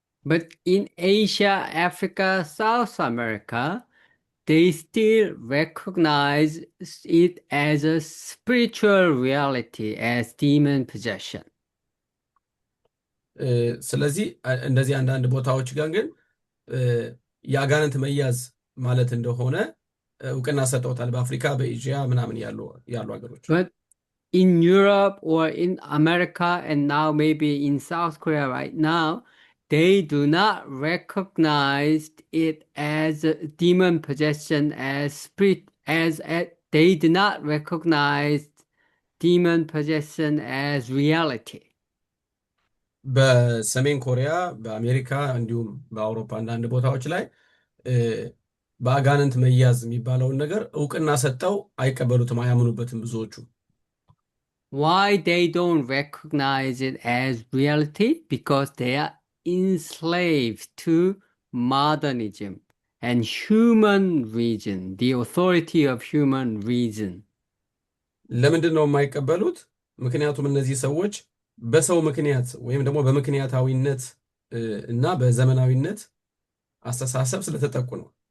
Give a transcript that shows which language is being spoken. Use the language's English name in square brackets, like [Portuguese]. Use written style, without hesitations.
[English] But in Asia, Africa, South America, they still recognize it as a spiritual reality, as demon possession. [Amharic] ስለዚህ እንደዚህ አንዳንድ ቦታዎች ጋር ግን የአጋንንት መያዝ ማለት እንደሆነ እውቅና ሰጠውታል። በአፍሪካ በኤዥያ ምናምን ያሉ ሀገሮች። [English] But in Europe or in America and now maybe in South Korea right now, they do not recognize it as a demon possession, as spirit, as they do not recognize demon possession as reality. [Amharic] በሰሜን ኮሪያ፣ በአሜሪካ እንዲሁም በአውሮፓ አንዳንድ ቦታዎች ላይ በአጋንንት መያዝ የሚባለውን ነገር እውቅና ሰጠው አይቀበሉትም፣ አያምኑበትም ብዙዎቹ። [English] Why they don't recognize it as reality? Because they are enslaved to modernism and human reason, the authority of human reason. [Amharic] ለምንድን ነው የማይቀበሉት? ምክንያቱም እነዚህ ሰዎች በሰው ምክንያት ወይም ደግሞ በምክንያታዊነት እና በዘመናዊነት አስተሳሰብ ስለተጠቁ ነው።